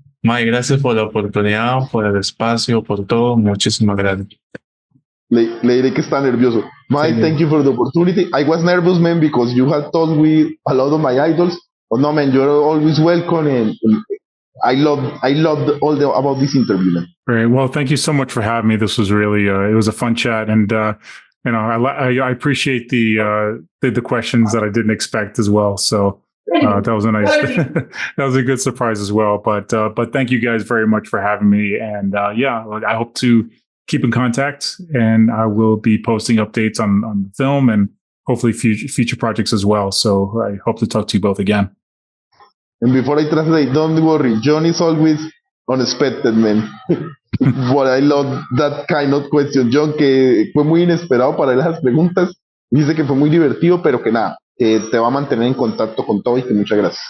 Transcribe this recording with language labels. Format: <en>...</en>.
<es>Mike, gracias por la oportunidad, por el espacio, por todo. Muchísimas gracias. Le diré que está nervioso.</es> <en>Mike, thank you for the opportunity. I was nervous, man, because you had told me a lot of my idols. But no, man, you're always welcome, and I loved about this interview, man. Great. Well, thank you so much for having me. This was really it was a fun chat, and I appreciate the questions that I didn't expect as well. So that was a nice that was a good surprise as well. But thank you guys very much for having me, and yeah, I hope to keep in contact, and I will be posting updates on the film and hopefully future projects as well. So I hope to talk to you both again. And before I translate, don't worry, John is always unexpected, man. But I love that kind of question.</en> <es>John, que fue muy inesperado para él las preguntas, dice que fue muy divertido, pero que nada, que te va a mantener en contacto con todo, y que muchas gracias.</es>